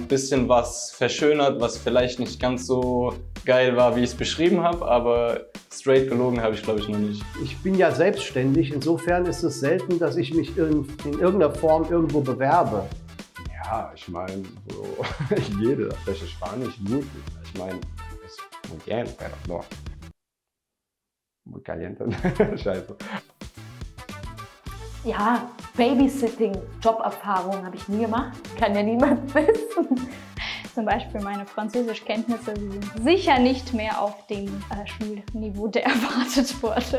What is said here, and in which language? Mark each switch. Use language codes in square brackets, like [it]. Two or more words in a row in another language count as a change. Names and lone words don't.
[de] Bisschen was verschönert, was vielleicht nicht ganz so geil war, wie ich es beschrieben habe, aber straight gelogen habe ich, glaube ich, noch nicht. Ich bin ja selbstständig, insofern ist es selten, dass ich mich in irgendeiner Form irgendwo bewerbe. Ja, ich meine, so, jede spreche Spanisch gut. Ich meine, es ist [es] muy bien, pero no. Muy caliente. [de] Scheiße. Ja, Babysitting, Joberfahrung habe ich nie gemacht. Kann ja niemand wissen. Zum Beispiel meine Französischkenntnisse sind sicher nicht mehr auf dem Schulniveau, der erwartet wurde.